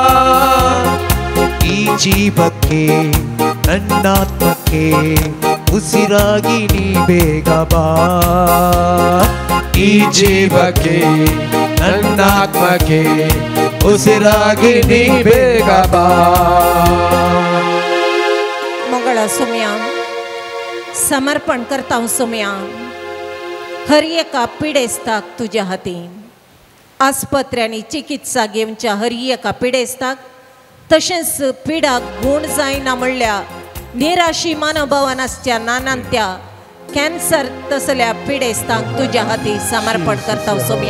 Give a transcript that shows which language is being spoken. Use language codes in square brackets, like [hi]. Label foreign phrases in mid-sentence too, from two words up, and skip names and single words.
[kn] ಈ ಜೀವಕ್ಕೆ ನನ್ನಾತ್ಮಕ್ಕೆ ಉಸಿರಾಗಿ ನೀ ಬೇಗ ಬಾ. ಈ ಜೀವಕ್ಕೆ ನನ್ನಾತ್ಮಕ್ಕೆ ಉಸಿರಾಗಿ ನೀ ಬೇಗ ಬಾ. [kok] मंगळा सोम्या समर्पण करता हांव सोम्या हर एका पिडेस्ताक तुज्या हातीन. आस्पत्र्यांनी चिकित्सा घेवच्या हर एका पिडेस्ताक तशेंच पिडाक गूण जायना म्हणल्यार निराशी मनोभावान आसच्या नानांत्या कॅन्सर तसल्या पिडेस्तांक तुज्या हाती समर्पण करता सोम्या.